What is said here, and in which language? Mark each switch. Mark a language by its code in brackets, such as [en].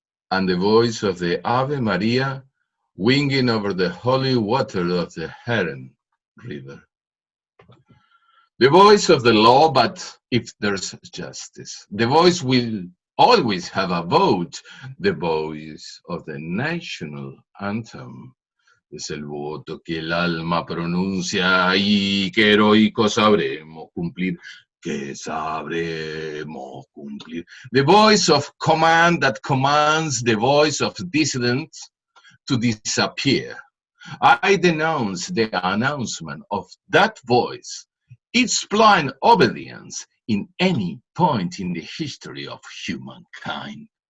[en] And the voice of the Ave Maria winging over the holy water of the Heron River. The voice of the law, but if there's justice. The voice will always have a vote. The voice of the national anthem. [es] Es el voto que el alma pronuncia y que heroico sabremos cumplir. Que sabremos cumplir. [en] The voice of command that commands the voice of dissidents to disappear. I denounce the announcement of that voice, its blind obedience in any point in the history of humankind.